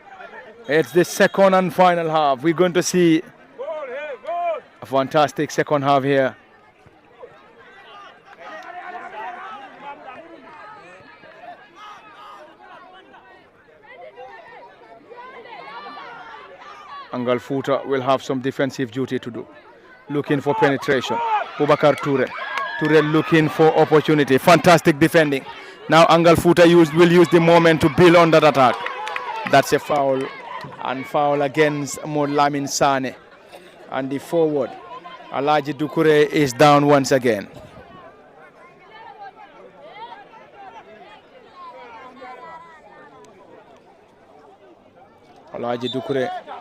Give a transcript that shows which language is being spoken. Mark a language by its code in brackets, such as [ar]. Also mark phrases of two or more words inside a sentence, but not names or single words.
[en] It's the second and final half. We're going to see a fantastic second half here. Angalfuta will have some defensive duty to do. Looking for penetration. Boubacar Toure. Toure looking for opportunity. Fantastic defending. Now Angalfuta will use the moment to build on that attack. That's a foul. And foul against Lamin Sane. And the forward, Alaji Dukure, is down once again. Alaji Dukure.